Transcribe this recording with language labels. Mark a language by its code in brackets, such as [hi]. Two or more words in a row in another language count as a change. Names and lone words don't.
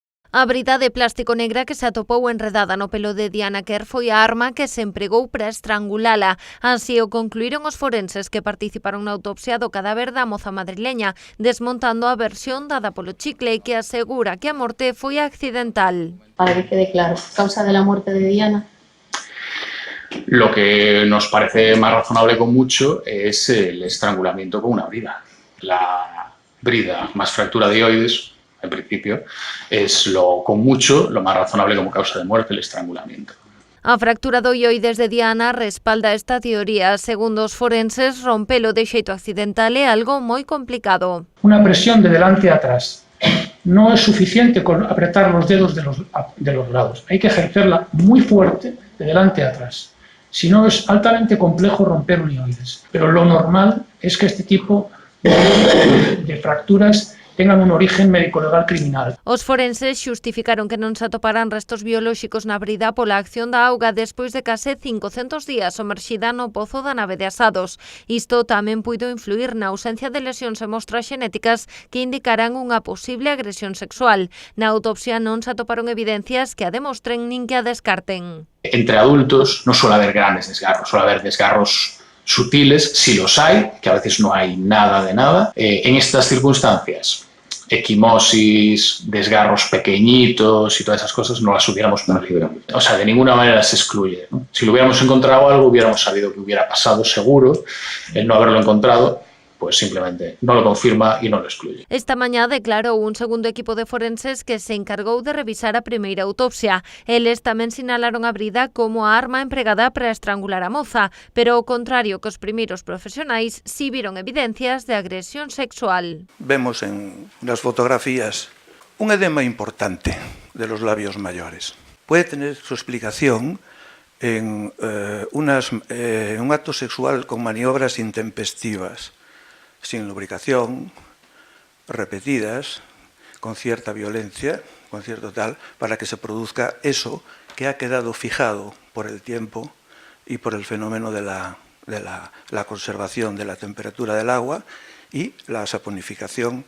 [gl] A brida de plástico negra que se atopou enredada no pelo de Diana Quer foi a arma que se empregou para estrangulala. Así o concluíron os forenses que participaron na autopsia do cadáver da moza madrileña, desmontando a versión dada polo Chicle, que asegura que a morte foi accidental. [es] Para que quede claro, causa de la muerte de Diana. Lo que nos parece más razonable con mucho es el estrangulamiento con una brida. La brida más fractura de ioides, en principio, es con mucho lo más razonable como causa de muerte, el estrangulamiento. [gl] A fractura do ioides de Diana respalda esta teoría. Segundo os forenses, rompelo de xeito accidental é algo moi complicado. [es] Una presión de delante a atrás. No es suficiente con apretar los dedos de los lados. Hay que ejercerla muy fuerte de delante a atrás. Si no, es altamente complejo romper un ioides. Pero lo normal es que este tipo de fracturas tengan un origen médico-legal criminal. [gl] Os forenses xustificaron que non se atoparan restos biolóxicos na brida pola acción da auga despois de case 500 días somerxida no pozo da nave de Asados. Isto tamén puido influir na ausencia de lesións e mostras xenéticas que indicaran unha posible agresión sexual. Na autopsia non se atoparon evidencias que a demostren nin que a descarten. [es] Entre adultos no suele haber grandes desgarros, suele haber desgarros sutiles, si los hay, que a veces no hay nada de nada. En estas circunstancias, equimosis, desgarros pequeñitos y todas esas cosas no las hubiéramos perdido. O sea, de ninguna manera se excluye, ¿no? Si lo hubiéramos encontrado algo, hubiéramos sabido que hubiera pasado seguro. El no haberlo encontrado, pues simplemente no lo confirma y no lo excluye. [gl] Esta mañá declarou un segundo equipo de forenses que se encargou de revisar a primeira autopsia. Eles tamén sinalaron a brida como a arma empregada para estrangular a moza, pero ao contrario que os primeiros profesionais, si viron evidencias de agresión sexual. [es] Vemos en las fotografías un edema importante de los labios mayores. Puede tener su explicación en un acto sexual con maniobras intempestivas, sin lubricación, repetidas, con cierta violencia, con cierto tal, para que se produzca eso que ha quedado fijado por el tiempo y por el fenómeno de la conservación de la temperatura del agua y la saponificación.